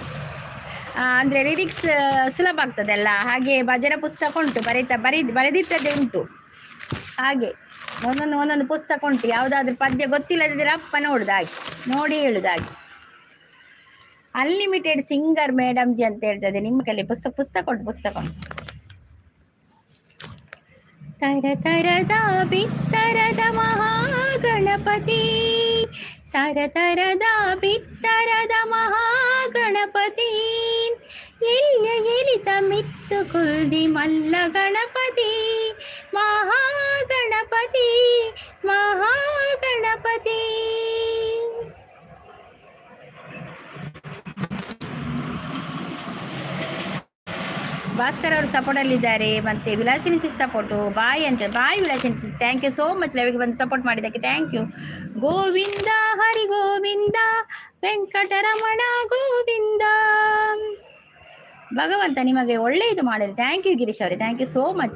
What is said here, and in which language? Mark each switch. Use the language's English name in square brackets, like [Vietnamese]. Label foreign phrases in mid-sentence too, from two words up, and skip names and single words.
[Kannada] ಅಂದರೆ ಲಿರಿಕ್ಸ್ ಸುಲಭ ಆಗ್ತದಲ್ಲ, ಹಾಗೆ ಭಜನಾ ಪುಸ್ತಕ ಉಂಟು, ಬರೆದಿಟ್ಟದೇ ಉಂಟು. ಹಾಗೆ ಒಂದೊಂದು ಪುಸ್ತಕ ಉಂಟು. ಯಾವುದಾದ್ರೂ ಪದ್ಯ ಗೊತ್ತಿಲ್ಲದಿದ್ದರೆ ಅಪ್ಪ ನೋಡಿ ಹೇಳುದಾಗೆ. [English] unlimited singer madam [Kannada] ಜಿ ಅಂತ ಹೇಳ್ತದೆ. ನಿಮ್ಮ ಕೈಲಿ ಪುಸ್ತಕ ಉಂಟು. ತರತರದ ಬಿತ್ತರದ ಮಹಾಗಣಪತಿ, ತರತರದ ಬಿತ್ತರದ ಮಹಾಗಣಪತಿ, [Tulu] ಎಲಿತ ಮಿತ್ತು ಕುಲ್ದಿ ಮಲ್ಲ ಗಣಪತಿ, [Kannada] ಮಹಾಗಣಪತಿ ಮಹಾಗಣಪತಿ. ಭಾಸ್ಕರ್ ಅವರು ಸಪೋರ್ಟಲ್ಲಿದ್ದಾರೆ. ಮತ್ತೆ ವಿಲಾಸಿನಿ ಸಿಸ್ ಸಪೋರ್ಟು ಬಾಯ್ ವಿಲಾಸಿನಿ ಸಿಸ್, [English] thank you so much. [Kannada] ಲೈವ್ಗೆ ಬಂದು ಸಪೋರ್ಟ್ ಮಾಡಿದ್ದಕ್ಕೆ [English] thank you. [Kannada] ಗೋವಿಂದ ಹರಿ ಗೋವಿಂದ ವೆಂಕಟರಮಣ ಗೋವಿಂದ. ಭಗವಂತ ನಿಮಗೆ ಒಳ್ಳೆಯದು ಮಾಡಲಿ. [English] thank you [Kannada] ಗಿರೀಶ್ ಅವರೇ, [English] thank you so much.